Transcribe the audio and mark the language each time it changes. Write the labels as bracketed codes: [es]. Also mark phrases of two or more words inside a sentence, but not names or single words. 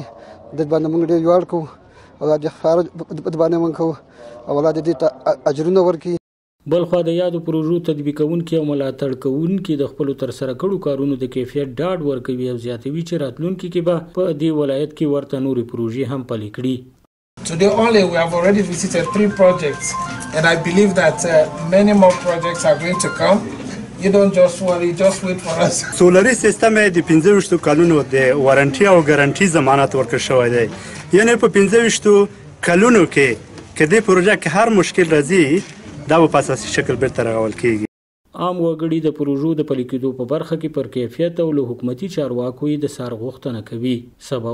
[ps] د باندې موږ ډېر ویاړ کوو او د خارج باندې موږ کوو او الله دې ته اجرونه ورکړي. بلخوا د یادو پروژو تطبیقونکي او ملاتړ کوونکي د خپلو ترسره کړو کارونو د کیفیت ډاډ ورکوي او زیاتوي چې راتلونکي کې به په دې ولایت کې ورته نورې پروژې هم پلي کړي. [en] Today only we have already visited 3 projects and I believe that many more projects are going to come. You don't just worry, just wait for us. [ps] سولري سیستم د 25 کلونو د وارنټي او ګارانټي ضمانت ورکړل شوی دی. یعنی په 25 کلونو کې دې پروژه کې هر مشکل راځي دا په اساسي شکل بیرته رغول کیږي. عام وګړي د پروژو د پلي کېدو په برخه کې پر کیفیت او له حکومتي چارواکو د سر غوښتنه کوي.